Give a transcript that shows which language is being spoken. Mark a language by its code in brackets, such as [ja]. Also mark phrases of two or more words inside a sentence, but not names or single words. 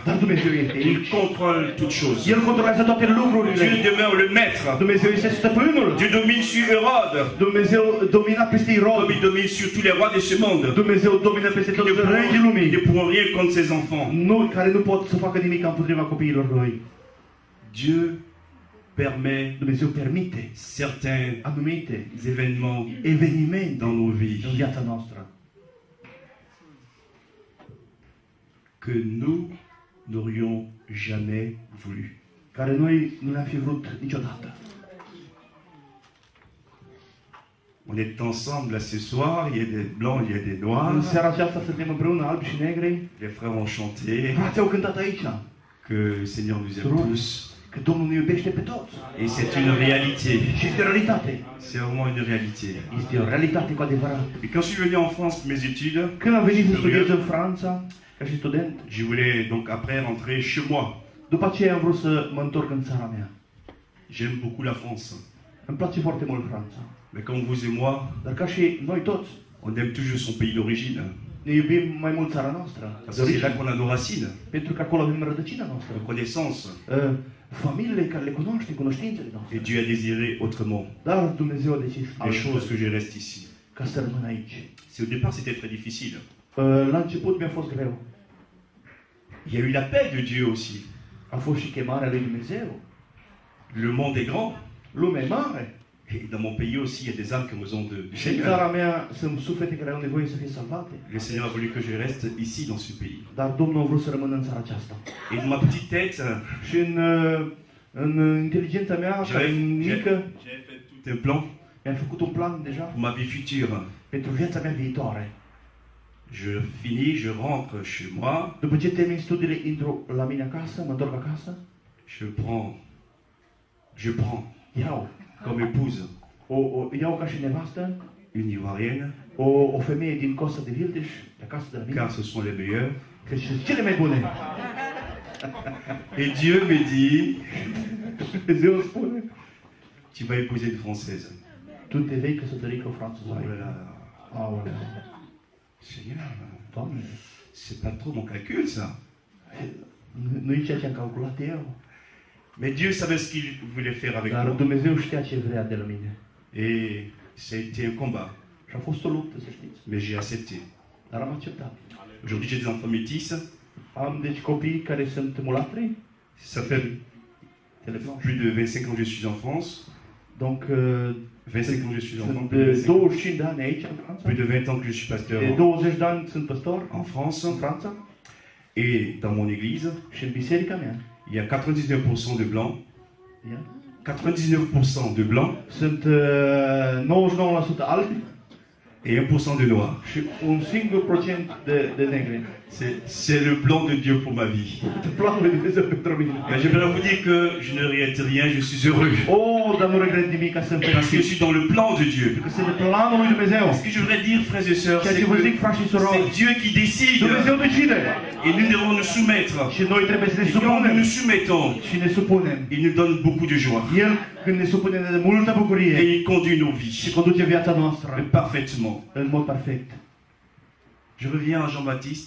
[ro] dar Dumnezeu este [fr] Il [ro] aici. [fr] contrôle toutes choses. [ro] El controlează toate lucrurile. [fr] Dieu demeure le maître. [ro] Dumnezeu este stăpânul. [fr] Dieu domine sur Hérode, [ro] Dumnezeu domina peste Irod. [fr] comme il domine sur tous les rois de ce monde. [ro] Dumnezeu domină peste [fr] Qui [ro] toți [fr] ne [ro] regii [fr] pourront, [ro] lumii. [fr] ne pourront rien contre ses enfants. [ro] Nu, care nu pot să facă nimic împotriva copiilor lui. [fr] Dieu permet [ro] Dumnezeu permite [fr] certains [ro] anumite [fr] événements [ro] evenimente [fr] dans nos vies [ro] în viața noastră [fr] que nous n'aurions jamais voulu. [ro] care noi nu le-am fi vrut niciodată. [fr] On est ensemble là ce soir, il y a des blancs, il y a des [ro] În [fr] noirs. [ro] seara aceasta suntem împreună, albi și negri. [fr] Les frères ont chanté [ro] Frații au cântat aici [fr] que le Seigneur nous aime tous. [ro] că Domnul ne iubește pe toți. [fr] Et c'est une réalité. [ro] Și este o realitate. [fr] C'est vraiment une réalité. [ro] Este o realitate cu adevărat. [fr] Et quand je suis venu en France pour mes études, [ro] Când am venit să studiez în Franța, ca și student, [fr] je voulais donc après rentrer chez moi. [ro] după aceea am vrut să mă întorc în țara mea. [fr] J'aime beaucoup la France. [ro] Îmi place foarte mult Franța. [fr] Mais comme vous et moi, [ro] Dar ca și noi toți, [fr] on aime toujours son pays d'origine. [ro] ne iubim mai mult țara noastră. [fr] Parce que c'est là qu'on a nos racines, [ro] Pentru că acolo avem rădăcina noastră. [fr] nos connaissances. [ro] Familiile care le cunoaște, cunoștințele noastre. [fr] Et Dieu a désiré autrement. [ro] Dar Dumnezeu a decis [fr] Les choses [ro] altfel, [fr] que je reste ici. [ro] ca să rămân aici. [fr] Au départ, c'était très difficile. [ro] La început mi-a fost greu. [fr] Il y a eu l'appel de Dieu aussi. [ro] A fost și chemarea lui Dumnezeu. [fr] Le monde est grand. [ro] Lumea e mare. [fr] Et dans mon pays aussi, il y a des âmes qui ont besoin du [ro] Și în [fr] Seigneur. [ro] țara mea sunt suflete care au nevoie să fie salvate. [fr] Le Seigneur a voulu que je reste ici, dans ce pays. [ro] Dar Domnul a vrut să rămână în țara aceasta. [fr] Et dans ma petite tête, [ro] Și în inteligența mea, care e mică, [fr] j'avais fait tout un plan [ro] mi-am făcut un plan deja [fr] pour ma vie future. [ro] pentru viața mea viitoare. [fr] Je finis, je rentre chez moi, [ro] După ce termin studiile, intru la mine acasă, mă întorc acasă, [fr] je prends [ro] iau [fr] comme épouse [ro] iau ca și nevastă [fr] une Ivoirienne, [ro] o femeie din Costa de Vildeș, de acasă de la mine, [fr] car ce sont les meilleurs. [ro] că sunt cele mai bune. [fr] Et Dieu me dit, [ro] Dumnezeu îmi spune, [fr] tu vas épouser une Française. [ro] tu te vei căsători cu o [fr] Oh [ro] franțuză. [fr] là là, [ro] Aoleu, [fr] Seigneur, [ro] Doamne, [fr] c'est pas trop mon calcul ça. [ro] nu e ceea ce am calculat eu. [fr] Mais Dieu savait ce qu'il voulait faire avec [ro] Dar [fr] moi. [ro] Dumnezeu știa ce vrea de la mine. [fr] Et ça a été un combat. [ro] Și a fost o luptă, să știți. [fr] mais j'ai accepté. [ro] Dar am acceptat. [fr] Aujourd'hui, j'ai des enfants métis. [ro] Am deci copii care sunt mulatri, [fr] Ça fait teleblanche. plus de 25 ans que je suis en France. Donc, 25 ans que je suis en [ro] sunt [fr] France. [ro] 25 de ani aici, în Franța. [fr] Plus de 20 ans que je suis pasteur [ro] De 20 de ani sunt păstor [fr] en France. [ro] în Franța. [fr] Et dans mon église, [ro] Și în biserica mea. [fr] il y a 99% de blancs. [ro] Ia. [fr] 99% de blancs [ro] Sunt 99% albi [fr] et 1% de noirs. [ro] și un singur procent de negri. [fr] C'est le plan de Dieu pour ma vie. [ro] Planul lui Dumnezeu pentru mine. [fr] Mais je vais vous dire que je ne regrette rien, je suis heureux. [ro] Oh, dar nu regret nimic, ca sunt [fr] Parce que je [ro] fericit. [fr] suis dans le plan de Dieu. [ro] Că sunt de planul lui Dumnezeu. [fr] Ce que je voudrais dire, frères et sœurs, [ro] Ceea [fr] c'est [ro] ce vă zic, [fr] que [ro] frați și surori, [fr] c'est Dieu qui décide. [ro] Dumnezeu decide. [fr] Et nous devons nous soumettre. [ro] Și noi trebuie să ne [fr] Et quand nous [ro] supunem. [fr] nous soumettons, [ro] Și ne supunem. [fr] il nous donne beaucoup de joie. [ro] El, când ne supunem de multă bucurie, [fr] Et il conduit nos [ro] și [fr] vies [ro] conduce viața noastră [fr] parfaitement. [ro] în mod perfect. [fr] Je reviens à Jean-Baptiste,